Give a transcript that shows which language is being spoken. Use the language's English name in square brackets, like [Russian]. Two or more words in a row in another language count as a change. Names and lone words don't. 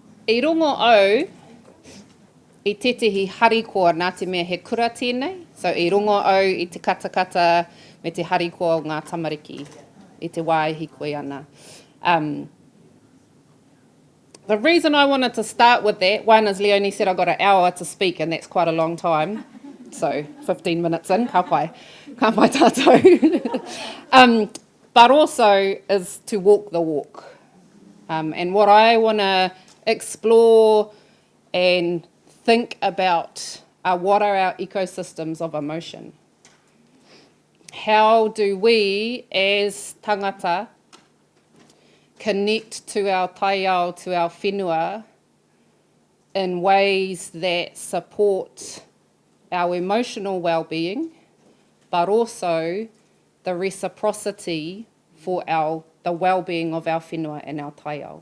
[Māori] I rongo au, I tetehi harikoa nā te mea he kura tēnei. So I rongo au I te katakata me te harikoa o ngā tamariki, I te wā I hikoi ana. [English] The reason I wanted to start with that, one is Leonie said I got an hour to speak, and that's quite a long time. So 15 minutes in, [Māori] ka pai tātou. [English] But also is to walk the walk. And what I want to explore and think about are what are our ecosystems of emotion. How do we, as tangata, connect to our taiao, to our whenua, in ways that support our emotional well-being, but also the reciprocity for the well-being of our whenua and our taiao.